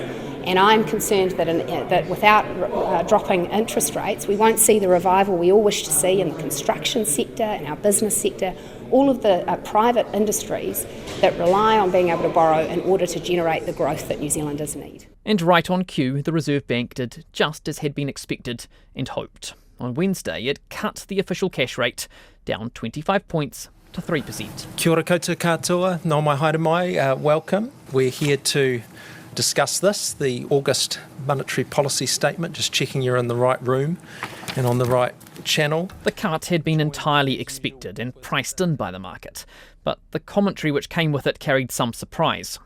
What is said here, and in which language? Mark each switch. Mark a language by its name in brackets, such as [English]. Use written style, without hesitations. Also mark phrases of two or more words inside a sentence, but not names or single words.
[English] And I'm concerned that without dropping interest rates, we won't see the revival we all wish to see in the construction sector, in our business sector, all of the private industries that rely on being able to borrow in order to generate the growth that New Zealanders need. And right on cue, the Reserve Bank did just as had been expected and hoped. On Wednesday, it cut the official cash rate down 25 points to 3%. [Māori] Kia ora koutou katoa, nō mai haere mai, [English] welcome. We're here to discuss this, the August monetary policy statement, just checking you're in the right room and on the right channel. The cut had been entirely expected and priced in by the market, but the commentary which came with it carried some surprise.